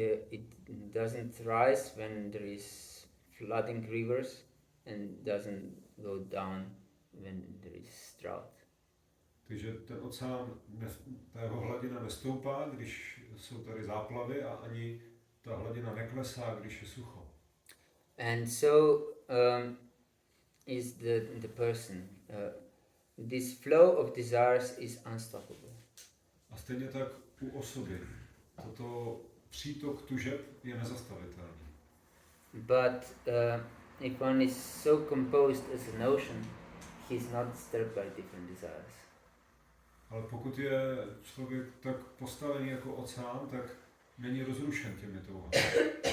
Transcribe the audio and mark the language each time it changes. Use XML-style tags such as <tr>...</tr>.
<en>It doesn't rise when there is flooding rivers and doesn't go down when there is drought.</en> <cs>Takže ten oceán, ta jeho hladina nestoupá, když jsou tady záplavy a ani ta hladina neklesá, když je sucho.</cs> <en>And so is the person. This flow of desires is unstoppable.</en> <cs>A stejně tak u osoby. Toto přítok tužeb je nezastavitelný.</cs> <en>But if one is so composed as an ocean, he is not disturbed by different desires.</en> <cs>Ale pokud je člověk tak postavený jako oceán, tak není rozrušen těmi touhami.</cs>